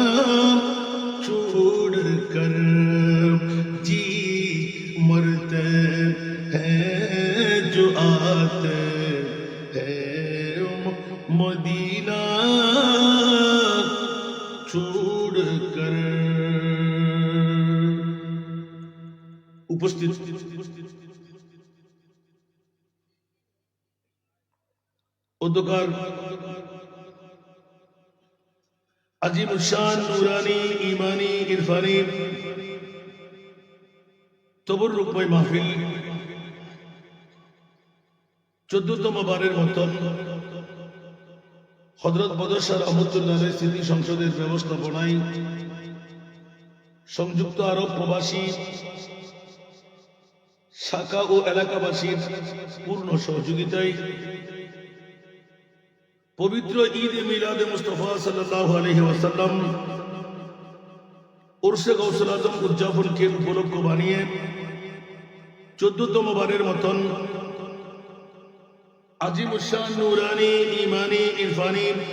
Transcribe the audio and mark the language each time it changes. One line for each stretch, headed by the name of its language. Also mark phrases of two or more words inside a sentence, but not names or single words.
Urdu: چھوڑ کر جی مرتے ہیں جو آتے ہیں مدینہ چھوڑ کر ادوکار عظیم الشان نورانی ایمانی عرفانی تبرک محفل
Bangla: 14তম বারের মতন হযরত বদর শাহ রহমতুল্লাহ আলাইহির স্মৃতি সংসদের ব্যবস্থাপনায় সংযুক্ত আরব প্রবাসী শাখা ও এলাকাবাসীর পূর্ণ সহযোগিতায় পবিত্র ঈদ এ মিলাদে মুস্তাফা
Arabic: صلى الله عليه وسلم
Bangla: উরসে গাউসুল আজম উদযাপনকে উপলক্ষ বানিয়ে 14তম বারের মতন আজিমুশান নুরানি ইমানি ইরফানি